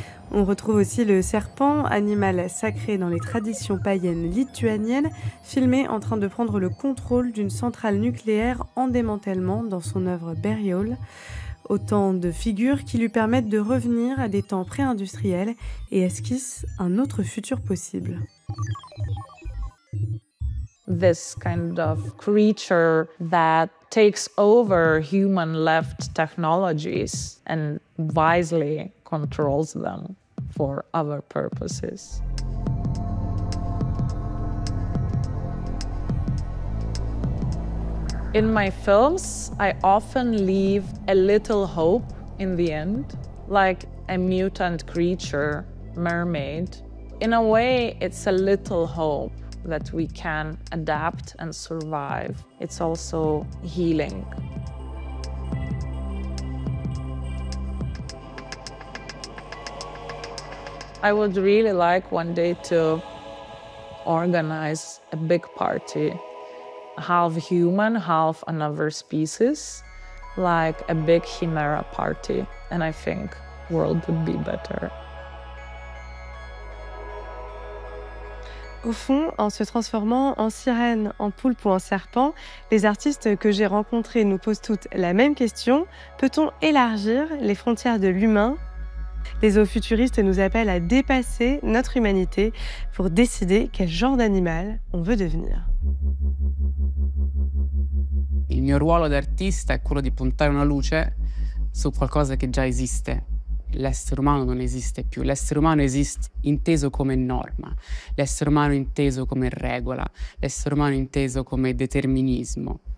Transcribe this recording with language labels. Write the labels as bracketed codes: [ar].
[fr] On retrouve aussi le serpent, animal sacré dans les traditions païennes lituaniennes, filmé en train de prendre le contrôle d'une centrale nucléaire en démantèlement dans son œuvre Burial. Autant de figures qui lui permettent de revenir à des temps pré-industriels et esquissent un autre futur possible. [en] This kind of creature that takes over human-left technologies and wisely controls them for other purposes. In my films, I often leave a little hope in the end, like a mutant creature, mermaid. In a way, it's a little hope that we can adapt and survive. It's also healing. I would really like one day to organize a big party, half human, half another species, like a big chimera party, and I think the world would be better. [fr] Au fond, en se transformant en sirène, en poulpe ou en serpent, les artistes que j'ai rencontrés nous posent toutes la même question. Peut-on élargir les frontières de l'humain ? Les zoofuturistes nous appellent à dépasser notre humanité pour décider quel genre d'animal on veut devenir. [it] Il mio ruolo d'artista è quello di puntare una luce su qualcosa che già esiste, l'essere umano non esiste più. L'essere umano esiste inteso come norma, l'essere umano inteso come regola, l'essere umano inteso come determinismo.